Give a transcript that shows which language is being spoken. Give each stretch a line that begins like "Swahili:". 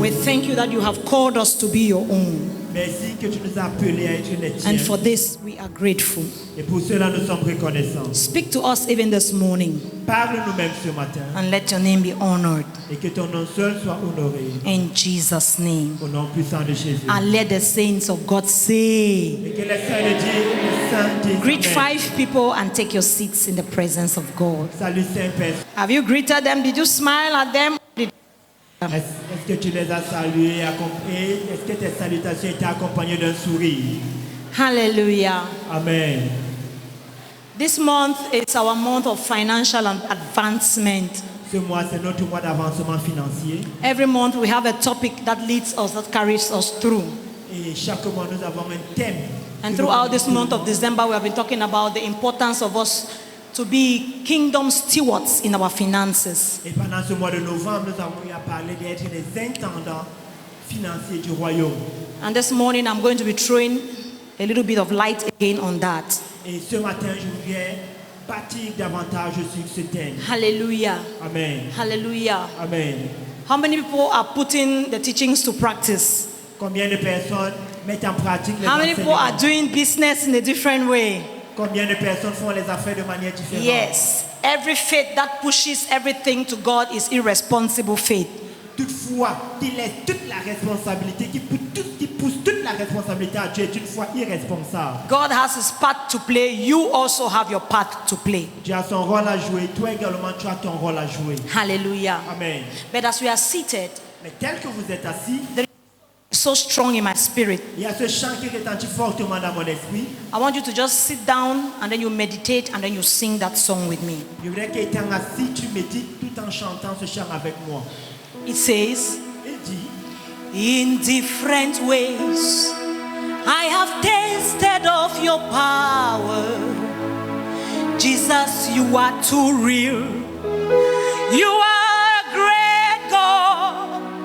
English: We thank you that you have called us to be your own.
French: Merci que tu nous as appelés à être les tiens.
English: And for this, we are grateful.
French: Et pour cela, nous sommes reconnaissants.
English: Speak to us even this morning
French: Parle-nous même ce matin
English: and let your name be honored.
French: et que ton nom seul soit honoré.
English: In Jesus' name.
French: Au nom puissant de Jésus.
English: And let the saints of God say,
French: Et que les saints le disent, les saints disent
English: greet Amen. 5 people and take your seats in the presence of God.
French: Salut Saint-Père.
English: Have you greeted them? Did you smile at them?
French: Est-ce que tu les as salués, est-ce que tes salutations étaient accompagnées d'un sourire?
English: Hallelujah. Amen. This month is our month of financial advancement.
French: Ce mois, c'est notre mois d'avancement financier.
English: Every month we have a topic that leads us, that carries us through.
French: Et chaque mois, nous avons un thème.
English: And throughout this month of December, we have been talking about the importance of us to be kingdom stewards in our finances.
French: Et pendant ce mois de novembre, nous avons eu à parler d'être des intendants financiers du royaume.
English: And this morning, I'm going to be throwing a little bit of light again on that.
French: Et ce matin, je voudrais bâtir davantage sur ce thème.
English: Hallelujah. Amen. Hallelujah. Amen. How many people are putting the teachings to practice?
French: Combien de personnes mettent en pratique les
English: How many people are
French: enseignements?
English: doing business in a different way?
French: Combien de personnes font les affaires de manière différente?
English: Yes. Every faith that pushes everything to God is irresponsible faith.
French: Toutefois, qui laisse toute la responsabilité, qui pousse toute la responsabilité à Dieu est une foi irresponsable.
English: God has his part to play. You also have your part to play.
French: Dieu a son rôle à jouer. Toi également, tu as ton rôle à jouer.
English: Hallelujah. Amen. But as we are seated,
French: Mais tel que vous êtes assis,
English: so strong in my spirit,
French: il y a ce chant qui retentit fortement dans mon esprit.
English: I want you to just sit down and then you meditate and then you sing that song with me.
French: Je voudrais qu'étant assis, tu médites tout en chantant ce chant avec moi.
English: It says,
French: Il dit,
English: in different ways, I have tasted of your power. Jesus, you are too real. You are a great God.